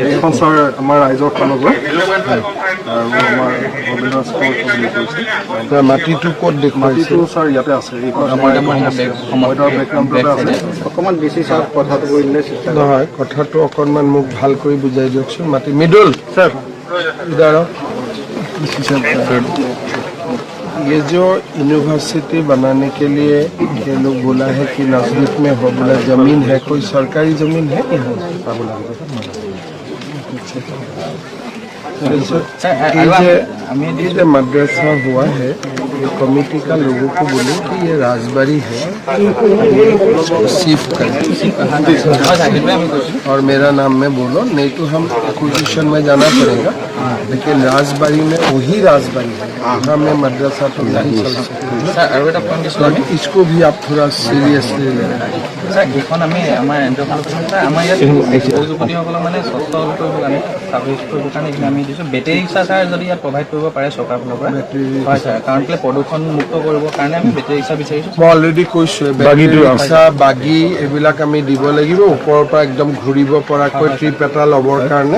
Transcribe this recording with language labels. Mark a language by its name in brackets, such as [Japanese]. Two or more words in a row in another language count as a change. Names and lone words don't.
[Assamese] এইখন ছাৰ আমাৰ ৰাইজৰ ফালৰ পৰা আৰু আমাৰ ভৱেন্দ্ৰ স্পৰ্টছ বুলি কৈছে মাটিটো ক'ত দেখুৱাইছে ছাৰ ইয়াতে আছে অকণমান বেছি ছাৰ কথাটো কৰিলে নহয় কথাটো অকণমান মোক ভাল কৰি বুজাই দিয়কচোন মাটি মৃদুল ছাৰ [Hindi] ये जो यूनिवर्सिटी बनाने के लिए ये लोग बोला है कि नजदीक में हो बोला जमीन है कोई सरकारी जमीन है ये जो मदरसा हुआ है ये कमेटी का लोगों को बोले कि ये राजबाड़ी है शिफ्ट कर और मेरा नाम में बोलो नहीं तो हम एक्विजिशन में जाना पड़ेगा लेकिन राजबाड़ी में वही राजबाड़ी है यहाँ में मदरसा तो नहीं चल सकता इसको भी आप थोड़ा सीरियसली लें [Assamese] ছাৰ এইখন আমি আমাৰ আমাৰ ইয়াত যুৱতীসকলক মানে স্বচ্ছ কৰিবৰ কাৰণে চাৰ্ভিচ কৰিবৰ কাৰণে এইখিনি আমি দিছোঁ বেটেৰী ৰিক্সা ছাৰ যদি ইয়াত প্ৰভাইড কৰিব পাৰে চৰকাৰৰ ফালৰ পৰা হয় ছাৰ কাৰণ কেলৈ প্ৰদূষণ মুক্ত কৰিবৰ কাৰণে আমি বেটেৰী ৰিক্সা বিচাৰিছোঁ মই অলৰেডি কৈছোঁ বেটেৰী ৰিক্সা বাগি এইবিলাক আমি দিব লাগিব ওপৰৰ পৰা একদম ঘূৰিব পৰাকৈ ট্ৰিপ এটা ল'বৰ কাৰণে